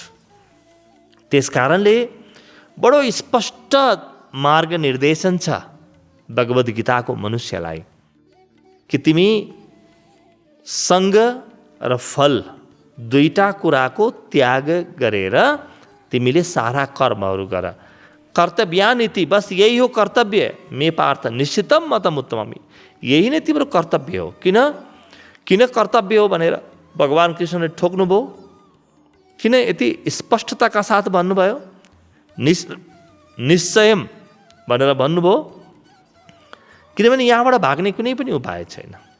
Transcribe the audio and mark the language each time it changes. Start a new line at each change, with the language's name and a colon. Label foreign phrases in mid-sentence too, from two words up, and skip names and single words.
Nepali: त्यस कारणले बडो स्पष्ट मार्ग निर्देशन छ भगवद् गीताको मनुष्यलाई कि तिमी सङ्ग र फल दुईटा कुराको त्याग गरेर तिमीले सारा कर्महरू गर। कर्तव्यानीति, बस यही हो कर्तव्य।
Sanskrit: मे पार्थ निश्चितम मतम उत्तममी,
Nepali: यही नै तिम्रो कर्तव्य हो। किन कर्तव्य हो भनेर भगवान् कृष्णले ठोक्नुभयो? किन यति स्पष्टताका साथ भन्नुभयो? निश्चयम भनेर भन्नुभयो? किनभने यहाँबाट भाग्ने कुनै पनि उपाय छैन।